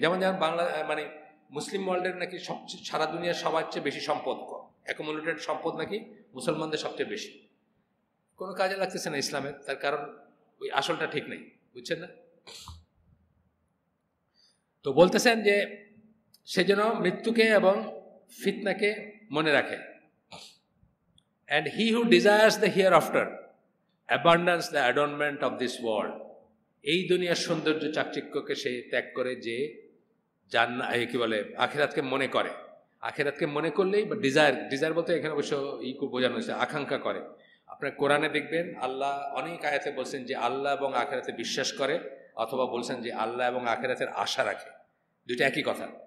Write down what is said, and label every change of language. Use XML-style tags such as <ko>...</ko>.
<bn>যেমন বাংলা মানে মুসলিম ওয়ার্ল্ডের নাকি সবচেয়ে, সারা দুনিয়ার সবার চেয়ে বেশি সম্পদ, অ্যাকুমুলেটেড সম্পদ নাকি মুসলমানদের সবচেয়ে বেশি। কোনো কাজে লাগতেছে না ইসলামের, তার কারণ ওই আসলটা ঠিক নেই, বুঝছেন না? তো বলতেছেন যে সেজন্য মৃত্যুকে এবং ফিতনাকে মনে রাখে।</bn> <en>And he who desires the hereafter abandons the adornment of this world.</en> <bn>এই দুনিয়ার সৌন্দর্য চাকচিক্যকে সে ত্যাগ করে, যে কি বলে আখিরাতকে মনে করে। আখিরাতকে মনে করলেই, বা ডিজায়ার বলতে এখানে অবশ্য বোঝানো হয়েছে আকাঙ্ক্ষা করে। আপনার কোরআনে দেখবেন আল্লাহ অনেক আয়াতে বলছেন যে আল্লাহ এবং আখিরাতে বিশ্বাস করে, অথবা বলছেন যে আল্লাহ এবং আখিরাতের আশা রাখে। দুইটা একই কথা।</bn>